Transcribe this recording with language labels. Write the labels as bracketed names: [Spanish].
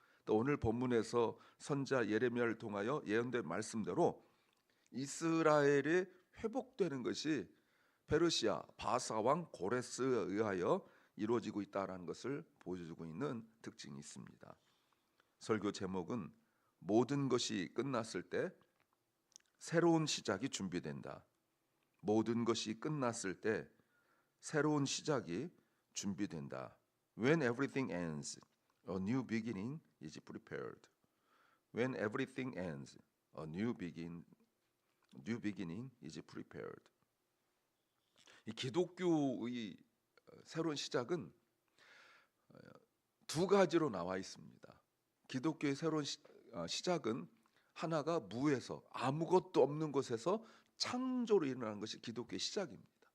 [Korean] 또 오늘 본문에서 선자 예레미야를 통하여 예언된 말씀대로 이스라엘이 회복되는 것이 페르시아 바사 왕 고레스에 의하여 이루어지고 있다라는 것을 보여주고 있는 특징이 있습니다. 설교 제목은 모든 것이 끝났을 때 새로운 시작이 준비된다. 모든 것이 끝났을 때 새로운 시작이 준비된다. [English] When everything ends, a new beginning is prepared. When everything ends, a new beginning is prepared. [Korean] 이 기독교의 새로운 시작은 두 가지로 나와 있습니다. 기독교의 새로운 시작은 하나가 무에서, 아무것도 없는 곳에서 창조로 일어나는 것이 기독교의 시작입니다.